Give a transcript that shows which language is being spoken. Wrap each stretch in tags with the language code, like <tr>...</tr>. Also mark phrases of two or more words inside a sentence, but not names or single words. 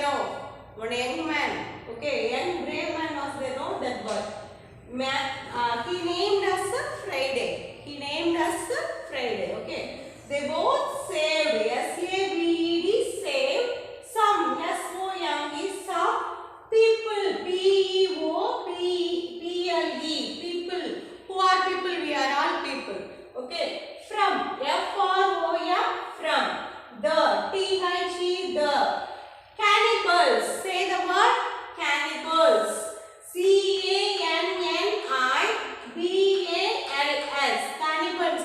<en>No, one young man. Okay, young brave man was there. No, that boy. He named us Friday. He named us Friday. Okay. They both saved. S-A-V-E-D, saved some. S-O-M-E, some people. P-E-O-P-L-E. People. Who are people? We are all people. Okay. From. F-R-O-M. From. The. T-H-E. The. Cannibals. Say the word cannibals. C-A-N-N-I-B-A-L-S. Cannibals.</en>